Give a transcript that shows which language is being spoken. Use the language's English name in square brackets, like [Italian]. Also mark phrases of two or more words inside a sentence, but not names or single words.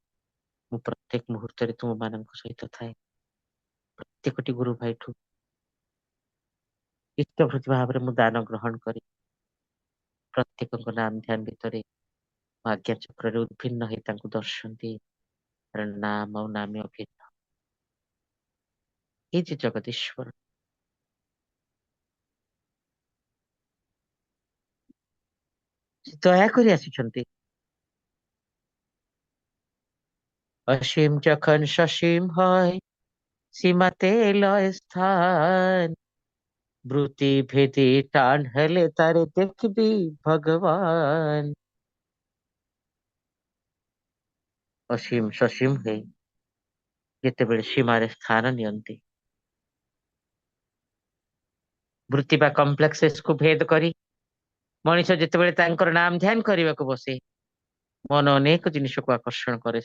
[Odia] ମୁଁ ପ୍ରତ୍ୟେକ ମୁହୂର୍ତ୍ତରେ ତୁମମାନଙ୍କ ସହିତ ଥାଏ। ପ୍ରତ୍ୟେକଟି ଗୁରୁ ଭାଇଠୁ ଇଷ୍ଟଭୃତି ଭାବରେ ମୁଁ ଦାନ ଗ୍ରହଣ କରି ପ୍ରତ୍ୟେକଙ୍କ ନାମ ଧ୍ୟାନ ଭିତରେ ମୋ ଆଜ୍ଞା ଚକ୍ରରେ ଉଦ୍ଭିନ୍ନ ହେଇ ତାଙ୍କୁ ଦର୍ଶନ ଦିଏ। କାରଣ ନାମ ଆଉ ନାମେ ଅଭିନ୍ନ। ଏ ଯେ ଜଗଦୀଶ୍ଵର, ସେ ଦୟା କରି ଆସିଛନ୍ତି। [Bangla] অসীম যখন সসীম হয়, সীমাতে লয় স্থান, ব্রুতি ভেদি টান হেলে তারে দেখবি ভগবান। [Odia] ଅସୀମ ସସୀମ ହେଇ ଯେତେବେଳେ ସୀମାରେ ସ୍ଥାନ ନିଅନ୍ତି, ବୃତ୍ତି ବା କମ୍ପ୍ଲେକ୍ସକୁ ଭେଦ କରି ମଣିଷ ଯେତେବେଳେ ତାଙ୍କର ନାମ ଧ୍ୟାନ କରିବାକୁ ବସେ, ମନ ଅନେକ ଜିନିଷକୁ ଆକର୍ଷଣ କରେ।